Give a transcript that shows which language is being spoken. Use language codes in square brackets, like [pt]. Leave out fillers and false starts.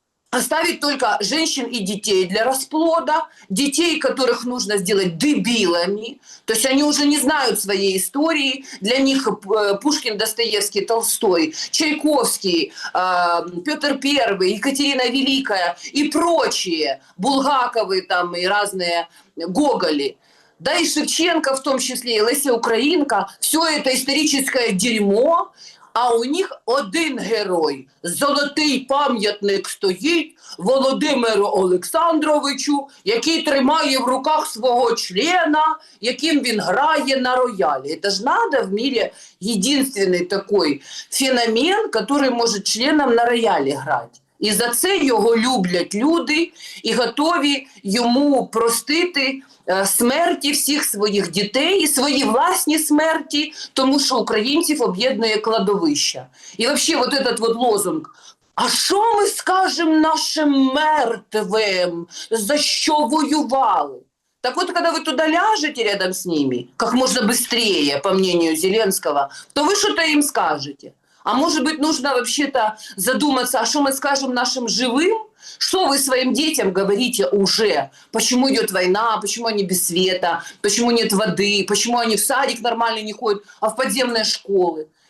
[ru] Оставить только женщин и детей для расплода, детей, которых нужно сделать дебилами, то есть они уже не знают своей истории, для них Пушкин, Достоевский, Толстой, Чайковский, Петр I, Екатерина Великая и прочие, Булгаковы там и разные Гоголи, да и Шевченко в том числе, и Леся Украинка, все это историческое дерьмо, а у них один герой. [uk] Золотий пам'ятник стоїть Володимиру Олександровичу, який тримає в руках свого члена, яким він грає на роялі. [ru] Це ж надо в мире единственный такой феномен, который может членом [uk] на роялі грати. І за це його люблять люди і готові йому простити смерті всіх своїх дітей і свої власні смерті, тому що українців об'єднує кладовища. І взагалі [ru] вот этот вот лозунг [uk] «А що ми скажемо нашим мертвим, за що воювали?» [ru] Так вот, когда вы туда ляжете рядом с ними, как можно быстрее, по мнению Зеленского, то вы что-то им скажете. А может быть, нужно вообще-то задуматься, а что мы скажем нашим живым? Что вы своим детям говорите уже? Почему идет война, почему они без света, почему нет воды, почему они в садик нормально не ходят, а в подземные школы?